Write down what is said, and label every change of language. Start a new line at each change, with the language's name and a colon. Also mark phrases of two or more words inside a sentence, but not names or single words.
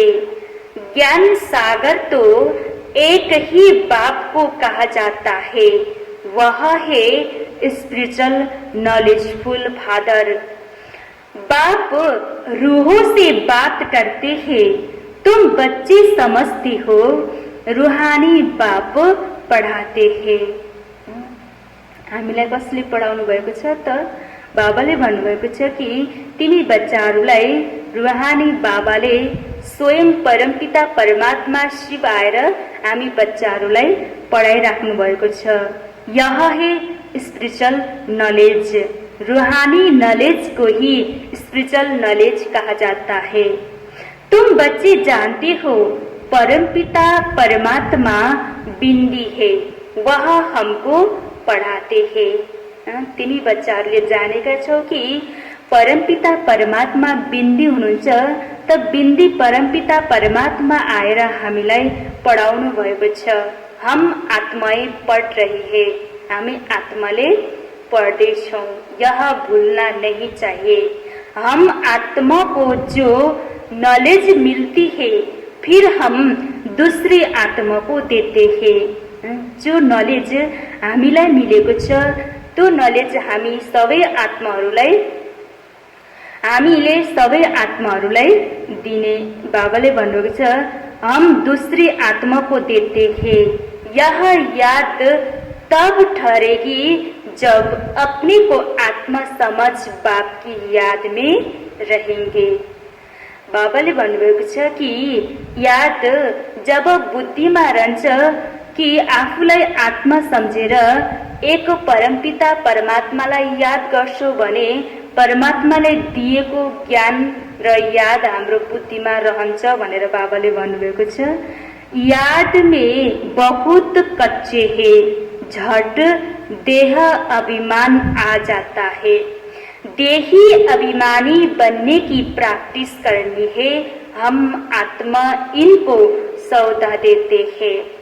Hindi: ज्ञान सागर तो एक ही बाप को कहा जाता है, वह है
English: spiritual knowledgeful father.
Hindi: बाप रूहों से बात करते हैं, तुम बच्चे समझते हो, रूहानी बाप पढ़ाते हैं।
Nepali: हामीलाई कसले पढाउनु भएको छ त? बाबाले भन्नुभएको छ कि तिमी बच्चाहरूलाई रूहानी बाबाले स्वयं परमपिता परमात्मा शिव आएर हामी बच्चाहरूलाई पढाइराख्नु भएको छ।
Hindi: यह है
English: spiritual knowledge.
Hindi: रूहानी नॉलेज को ही
English: spiritual knowledge
Hindi: कहा जाता है। तुम बच्चे जानते हो परमपिता परमात्मा बिंदी है, वह हमको पढ़ाते हैं।
Nepali: तिमी बच्चाहरूले जानेका छौ कि परमपिता परमात्मा बिंदी हुनुहुन्छ, त बिंदी परमपिता परमात्मा आएर हामीलाई पढाउनु भएको छ।
Hindi: हम आत्माएं पढ़ रही है,
Nepali: हामी आत्माले पढ़दैछौं,
Hindi: यह भूलना नहीं चाहिए। हम आत्मा को जो नॉलेज मिलती है फिर हम दूसरी आत्मा को देते हैं।
Nepali: जो नॉलेज हामीलाई मिलेको छ त्यो नॉलेज हामीले सबै आत्माहरूलाई दिने। बाबाले भन्नुभएको छ
Hindi: हम दूसरी आत्मा को देते हैं। यह याद तब ठहरेगी जब अपने को आत्मा समझ बाप की याद में रहेंगे।
Nepali: बाबाले भन्नुभएको छ कि याद जब बुद्धिमा रहन्छ कि आफूलाई आत्मा सम्झेर एक परमपिता परमात्मालाई याद गर्छौ भने परमात्माले दिएको ज्ञान र याद हाम्रो बुद्धिमा रहन्छ भनेर बाबाले भन्नुभएको छ।
Hindi: याद में बहुत कच्चे है, झट देह अभिमान आ जाता है। देही अभिमानी बनने की प्रैक्टिस करनी है। हम आत्मा इनको सौदा देते हैं।